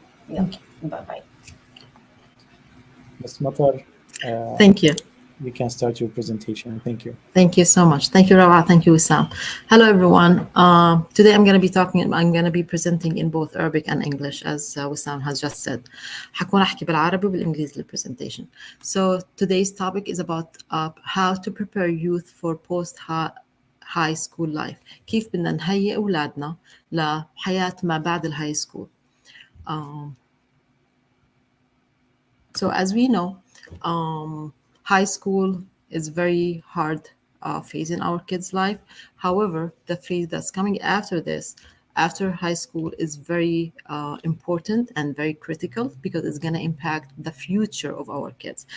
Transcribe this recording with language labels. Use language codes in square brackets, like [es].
[en] Yeah. Bye-bye. Ms. Mattar, Thank you. you can start your presentation. Thank you. Thank you so much. Thank you, Rawa. Thank you, Wissam. Hello, everyone. Today I'm going to be presenting in both Arabic and English, as Wissam has just said. [ar] حكون أحكي بالعربي وبالإنجليزي presentation. [en] So today's topic is about how to prepare youth for post-high school life. [ar] كيف بدنا نهيئ أولادنا لحياة ما بعد الهاي school. [en] So as we know, high school is very hard phase in our kids' life. However, the phase that's coming after this, after high school, is very important and very critical because it's going to impact the future of our kids.